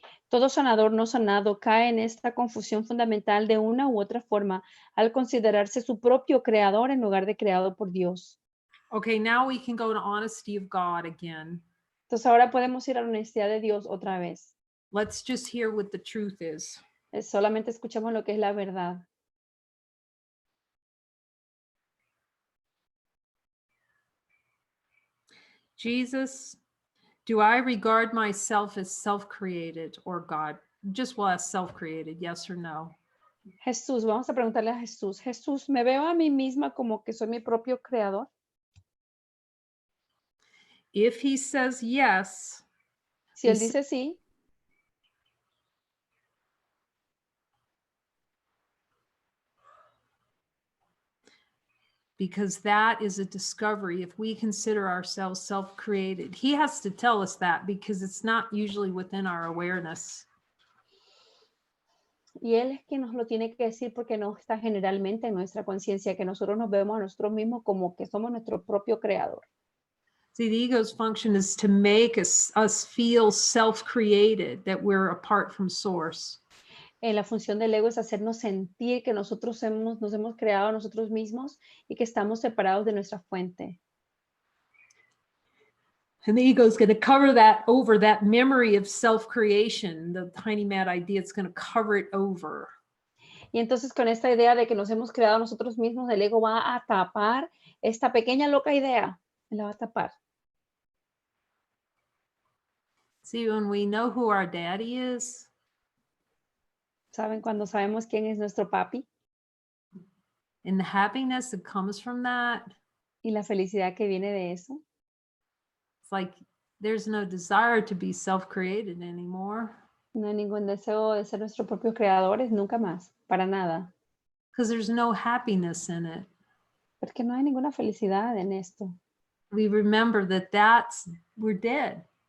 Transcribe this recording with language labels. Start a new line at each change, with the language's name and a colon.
Spanish: Todo sanador no sanado cae en esta confusión fundamental de una u otra forma al considerarse su propio creador en lugar de creado por Dios.
English: Okay, now we can go to honesty of God again.
Spanish: Entonces ahora podemos ir a la honestidad de Dios otra vez.
English: Let's just hear what the truth is.
Spanish: Solamente escuchamos lo que es la verdad.
English: Jesus, do I regard myself as self-created or God? Just as self-created, yes or no?
Spanish: Jesús, vamos a preguntarle a Jesús. Jesús, ¿me veo a mí misma como que soy mi propio creador?
English: If he says yes,
Spanish: Si él dice sí,
English: because that is a discovery if we consider ourselves self-created. He has to tell us that because it's not usually within our awareness.
Spanish: y él es quien nos lo tiene que decir porque no está generalmente en nuestra conciencia, que nosotros nos vemos a nosotros mismos como que somos nuestro propio creador.
English: See, the ego's function is to make us feel self-created, that we're apart from source.
Spanish: La función del ego es hacernos sentir que nosotros nos hemos creado a nosotros mismos y que estamos separados de nuestra fuente.
English: And the ego is going to cover that over, that memory of self-creation, the tiny mad idea, it's going to cover it over.
Spanish: Y entonces con esta idea de que nos hemos creado a nosotros mismos, el ego va a tapar esta pequeña loca idea, la va a tapar.
English: See, when we know who our daddy is,
Spanish: ¿Saben? Cuando sabemos quién es nuestro papi
English: and the happiness that comes from that,
Spanish: y la felicidad que viene de eso,
English: it's like there's no desire to be self-created anymore.
Spanish: no hay ningún deseo de ser nuestros propios creadores, nunca más, para nada.
English: Because there's no happiness in it.
Spanish: Porque no hay ninguna felicidad en esto.
English: We remember that we're dead.